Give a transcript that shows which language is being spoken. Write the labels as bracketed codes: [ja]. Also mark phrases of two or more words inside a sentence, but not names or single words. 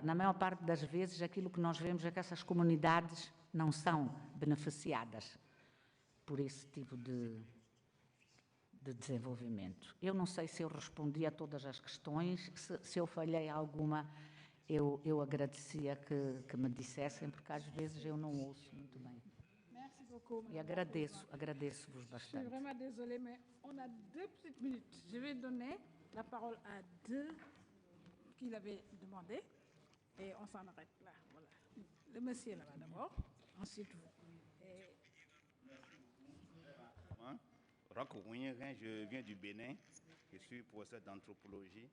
[pt] Na maior parte das vezes, aquilo que nós vemos é que essas comunidades não são beneficiadas por esse tipo de desenvolvimento. Eu não sei se eu respondi a todas as questões, se eu falhei alguma, eu agradecia que me dissessem, porque às vezes eu não ouço muito bem. [fr] Merci beaucoup. [pt] E agradeço-vos [fr] Je [pt] bastante. [fr] suis vraiment désolée, mais on a 2 petites minutes. Je vais donner la parole à 2 qui l'avaient demandé et on s'en arrête là. Voilà. Le monsieur là-bas d'abord, ensuite vous. Et Roch Ouinyerin, je viens du Bénin, je suis professeur d'anthropologie.